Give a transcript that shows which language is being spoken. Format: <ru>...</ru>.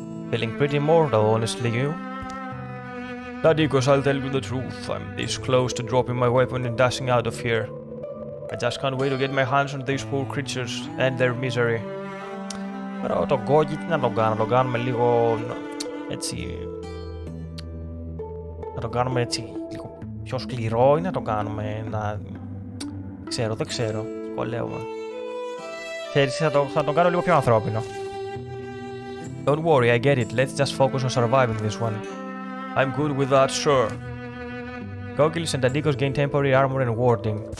<en>Feeling pretty mortal, honestly, you. Tadikos, I'll tell you the truth. I'm this close to dropping my weapon and dashing out of here. I just can't wait to get my hands on these poor creatures and their misery.</en> <el>Τώρα τον Γκόγι τι να τον κάνω, να τον κάνουμε λίγο έτσι... Να τον κάνουμε έτσι λίγο πιο σκληρό ή να τον κάνουμε να... δεν ξέρω, σκολεύομαι. Θέλεις, θα τον κάνω λίγο πιο ανθρώπινο.</el> <en>Don't worry, I get it. Let's just focus on surviving this one. I'm good with that, sure. Goggles and Tadikos gain temporary armor and warding.</en>